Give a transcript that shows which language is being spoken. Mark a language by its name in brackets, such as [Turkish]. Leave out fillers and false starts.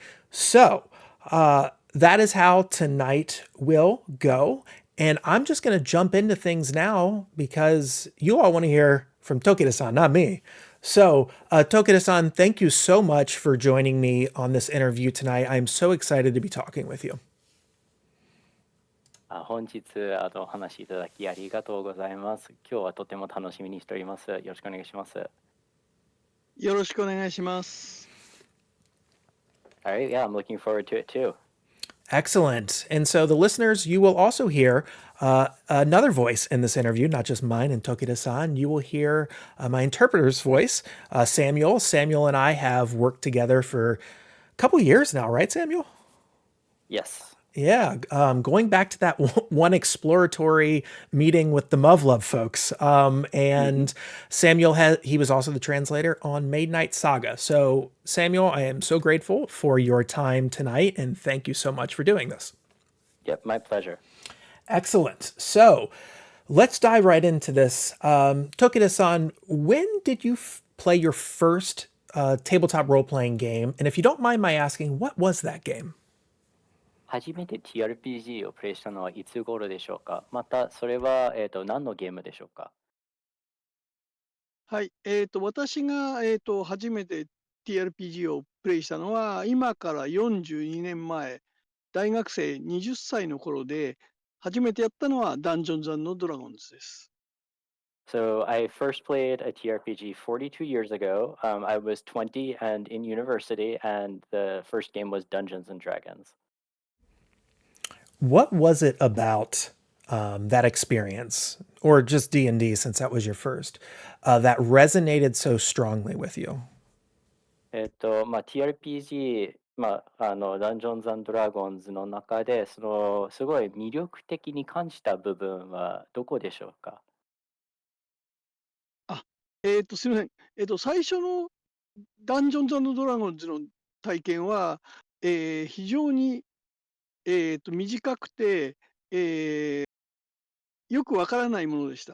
[English] So that is how tonight will go. And I'm just going to jump into things now because you all want to hear from Tokita-san, not me. So, Tokita-san, thank you so much for joining me on this interview tonight. I'm so excited to be talking with you. [Japanese] 本日お話しいただきありがとうございます。今日はとても楽しみにしております。よろしくお願いします。よろしくお願いします。 [English] Alright, yeah, I'm looking forward to it too. Excellent. And so the listeners, you will also hear another voice in this interview, not just mine and Tokita-san. You will hear my interpreter's voice, Samuel. Samuel and I have worked together for a couple years now, right, Samuel? Yes. Yeah, going back to that one exploratory meeting with the Muv-Luv folks. And Samuel, he was also the translator on Midnight Saga. So Samuel, I am so grateful for your time tonight, and thank you so much for doing this. Yep, my pleasure. Excellent. So let's dive right into this. Tokita-san, when did you play your first tabletop role-playing game? And if you don't mind my asking, what was that game? [Japanese] 初めて TRPG をプレイしたのはいつ頃でしょうか。またそれは、何のゲームでしょうか。はい、私が、初めて TRPG をプレイしたのは、今から42年前、大学生20歳の頃で、初めてやったのはダンジョンズ&ドラゴンズです。 [English] So I first played a TRPG 42 years ago. I was 20 and in university, and the first game was Dungeons and Dragons. What was it about that experience, or just D&D since that was your first, that resonated so strongly with you? [Japanese] TRPG、ダンジョンズ&ドラゴンズの中で、すごい魅力的に感じた部分はどこでしょうか。すみません。最初のダンジョンズ&ドラゴンズの体験は、非常に、短くて、よくわからないものでした。